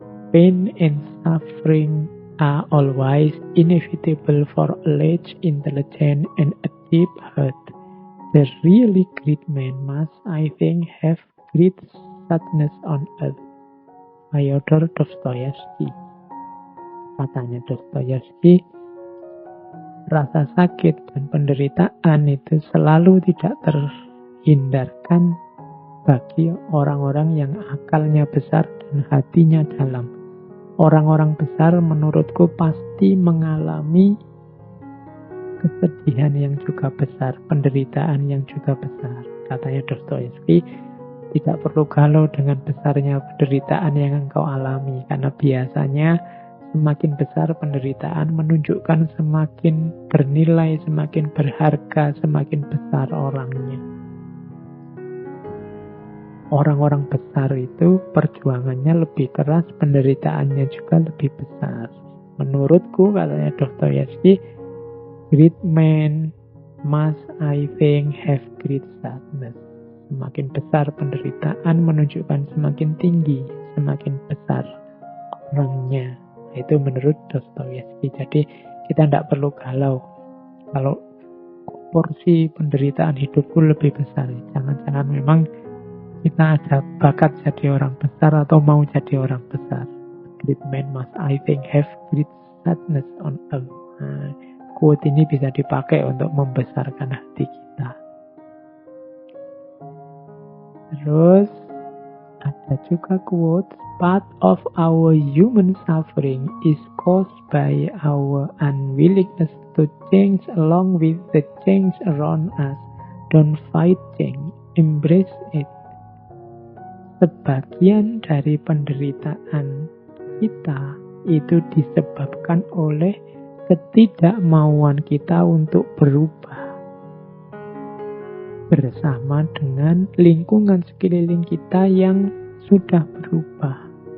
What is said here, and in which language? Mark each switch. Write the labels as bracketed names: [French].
[English] Pain and suffering are always inevitable for a large intelligence and a deep heart. The really great man must, I think, have great sadness on earth. Fyodor Dostoyevsky. [Indonesian] Katanya Dostoyevsky, rasa sakit dan penderitaan itu selalu tidak terhindarkan bagi orang-orang yang akalnya besar dan hatinya dalam. Orang-orang besar menurutku pasti mengalami kesedihan yang juga besar, penderitaan yang juga besar. Katanya Dostoyevsky, tidak perlu galau dengan besarnya penderitaan yang engkau alami, karena biasanya semakin besar penderitaan menunjukkan semakin bernilai, semakin berharga, semakin besar orangnya. Orang-orang besar itu perjuangannya lebih keras, penderitaannya juga lebih besar. Menurutku, katanya [English] Dostoyevsky, great men must, I think, have great sadness. [Indonesian] Semakin besar penderitaan menunjukkan semakin tinggi, semakin besar orangnya. Itu menurut Dostoyevsky. Jadi kita tidak perlu galau kalau porsi penderitaan hidupku lebih besar. Jangan-jangan memang kita ada bakat jadi orang besar atau mau jadi orang besar. [English] Great men must, I think, have great sadness on earth. [Indonesian] Nah, quote ini bisa dipakai untuk membesarkan hati kita. Terus ada juga [English] quote, part of our human suffering is caused by our unwillingness to change along with the change around us. Don't fight change, embrace it. [Indonesian] Sebagian dari penderitaan kita itu disebabkan oleh ketidakmauan kita untuk berubah bersama dengan lingkungan sekeliling kita yang sudah berubah.